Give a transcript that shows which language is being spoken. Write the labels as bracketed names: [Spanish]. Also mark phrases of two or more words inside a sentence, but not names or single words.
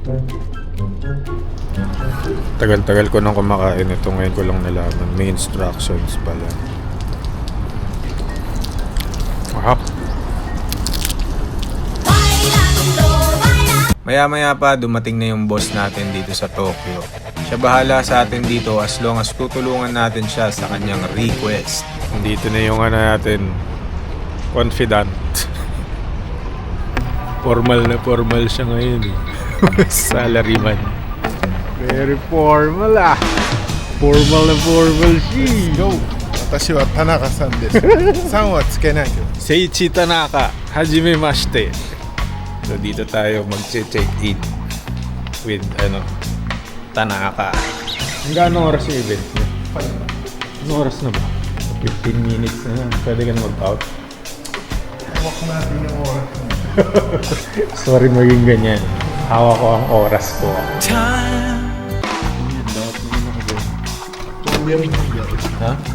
[Filipino] Tagal-tagal ko nang kumakain ito. Ngayon ko lang nalaman. May instructions pala. Wow. Maya-maya pa dumating na yung boss natin dito sa Tokyo. Siya bahala sa atin dito [English] as long as [Filipino] tutulungan natin siya sa kanyang request. Dito na yung natin. Confident. Formal na formal siya ngayon eh. [English] Salaryman. Very formal [Filipino] ah. Formal na formal siya. Go! [Japanese] 私は田中さんです。さんはつけないけど。 Seiichi Tanaka. Hajimemashite. [Filipino] So dito tayo mag-check-in with Tanaka. Hanggang anong oras yung event niya? Anong oras na ba? 15 minutes na lang. Pwede ka na mag-out? Hawak natin yung oras. Sorry maging ganyan. Hawak ko ang oras ko. Ha?